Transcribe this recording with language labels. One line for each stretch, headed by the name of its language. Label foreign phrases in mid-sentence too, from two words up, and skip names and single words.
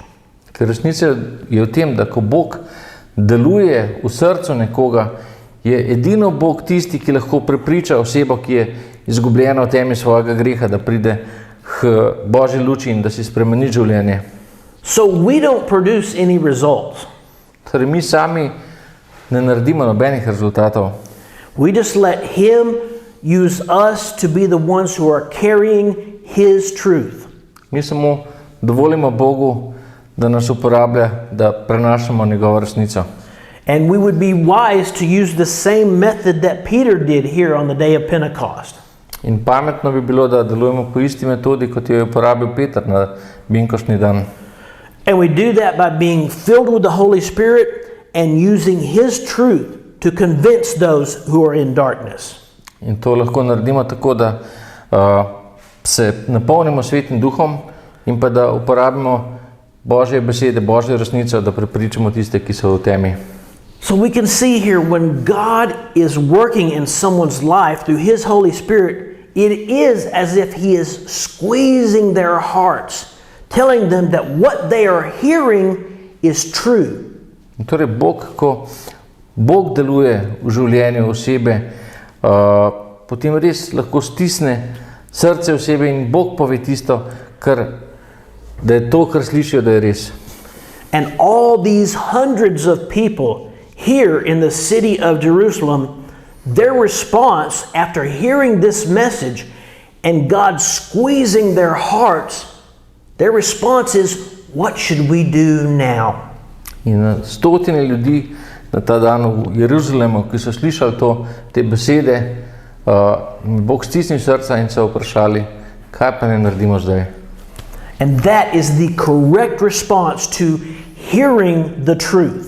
Slovenian: Ker resnica je v tem, da ko Bog deluje v srcu nekoga, je edino Bog tisti, ki lahko prepriča osebo, ki je izgubljena v temi svojega greha, da pride k Božji luči in da si spremeni življenje.
English: So we don't produce any results.
Slovenian: Torej mi sami ne naredimo nobenih rezultatov.
English: We just let Him use us to be the ones who are carrying His truth.
Slovenian: Mi samo dovolimo Bogu, da nas uporablja, da prenašamo njegovo resnico.
English: And we would be wise to use the same method that Peter did here on the day of Pentecost.
Slovenian: In pametno bi bilo, da delujemo po isti metodi, kot jo je uporabil Peter na binkoštni dan.
English: And we do that by being filled with the Holy Spirit and using His truth to convince those who are in darkness.
Slovenian: In to lahko naredimo tako, da se napolnimo Svetim Duhom in pa da uporabimo Božje besede, Božjo resnico, da prepričamo tiste, ki so v temi.
English: So we can see here, when God is working in someone's life through His Holy Spirit, it is as if He is squeezing their hearts, telling them that what they are hearing is true.
Slovenian: In torej ko Bog deluje v življenju osebe, potem res lahko stisne srce osebe in Bog pove tisto, da je to, kar slišijo, da je res.
English: And all these hundreds of people here in the city of Jerusalem, their response after hearing this message and God squeezing their hearts, their response is, what should we do now?
Slovenian: In stotine ljudi na ta dan v Jeruzalemu, ki so slišali te besede, Bog stisnil srca in se vprašali, kaj pa ne naredimo zdaj?
English: And that is the correct response to hearing the truth.